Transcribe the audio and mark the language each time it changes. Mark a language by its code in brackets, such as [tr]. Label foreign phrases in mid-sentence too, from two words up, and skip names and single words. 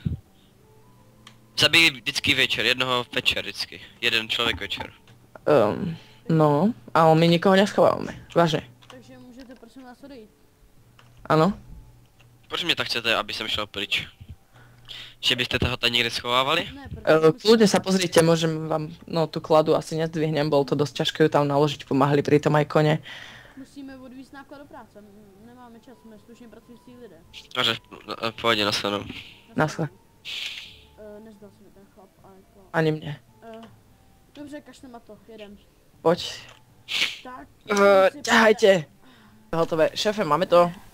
[cs] Zabijí vždycky večer, jednoho večer vždycky, jeden člověk večer. [sk] No, ale my nikoho neschovávame, vážne. [cs] Takže můžete prosím nás odejít. [sk] Áno? [cs] Proč mě tak chcete, aby jsem šel pryč? Že byste toho tady někde schovávali? Ne, protože [sk] Kľudne sa pozrite, môžem vám, no tú kladu asi nezdvihnem, bol to dosť ťažké ju tam naložiť, pomáhali pritom aj kone. [cs] musíme odvízt náklad do práce. Nemáme čas, jsme slušně pracující lidé. Dobře, v pohodě, nasledanou. Naschle. Nezdal se mi ten chlap, ale jako... [sk] Ani mne. [cs] Dobře, kašlem na to, jedem. [sk] Poď. [cs] Tak. [sk] Ťahajte. Hotové. Šéfe, máme to.